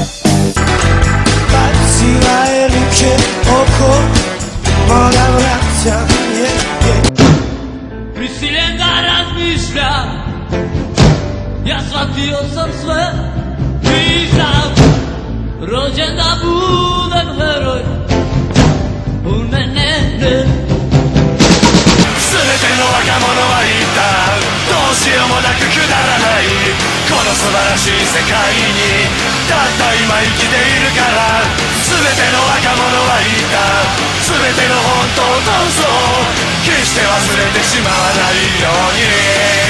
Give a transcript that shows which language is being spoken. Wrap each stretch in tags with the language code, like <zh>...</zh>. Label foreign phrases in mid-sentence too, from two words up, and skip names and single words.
<hr>Bacila je ruke oko moga vraća, Prisiljen da razmišljam, ja shvatio sam sve. Nisam rođen da budem heroj, u mene ne.</hr> <ja>全ての若者は言った、どうしようもなくくだらない、この素晴らしい世界にたった今生きているから。全ての若者は言った、全ての本当をどうぞ決して忘れてしまわないように。</ja>